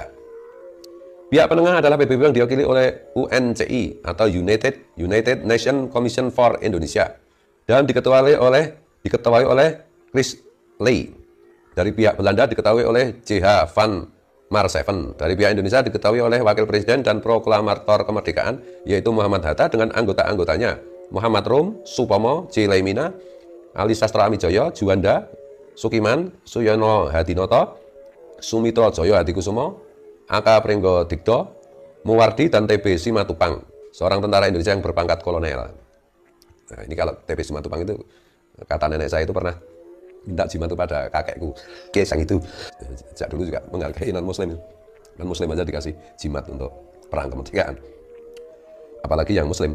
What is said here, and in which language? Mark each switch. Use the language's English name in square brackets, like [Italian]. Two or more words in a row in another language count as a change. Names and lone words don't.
[Indonesian] Pihak penengah adalah PBB yang diwakili oleh UNCI atau United Nations Commission for Indonesia dan diketuai oleh Chris Lee. Dari pihak Belanda diketahui oleh J.H. van Marseven. Dari pihak Indonesia diketahui oleh Wakil Presiden dan Proklamator Kemerdekaan, yaitu Muhammad Hatta dengan anggota-anggotanya Muhammad Rum, Supomo, J. Laimina, Ali Sastra Amijoyo, Juanda, Sukiman, Suyono Hadinoto, Sumitro Joyo Hadikusumo, Aka Pringgo Digdo, Muwardi, dan TB Simatupang, seorang tentara Indonesia yang berpangkat kolonel. Nah, ini kalau TB Simatupang itu, kata nenek saya itu pernah minta jimat pada kakekku, Kesang itu. Sejak dulu juga menghargai non-muslim. Non-muslim aja dikasih jimat untuk perang kemerdekaan, apalagi yang muslim.